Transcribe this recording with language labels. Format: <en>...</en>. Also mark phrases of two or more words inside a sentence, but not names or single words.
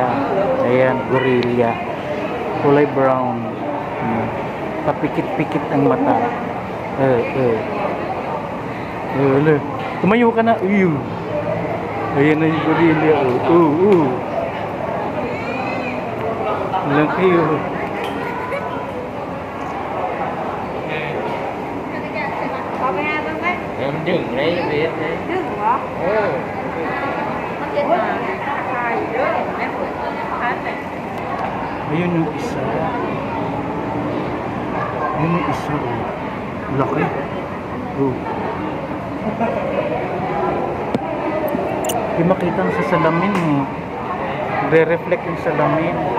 <tl>Ayan, gorilla. Kulay brown. Papikit-pikit ang mata. Tumayo ka na. Ayan na yung gorilla. Lang kayo.</tl> <vi>Có bé không đấy? Em đừng lấy biết đấy. Đừng hả? Nó chết mà. Hai đứa em vừa hết này.</vi> <tl>Ayun yung isa. Ayun yung isa. Laki. Hindi makita sa salamin eh. Re-reflect yung salamin.</tl>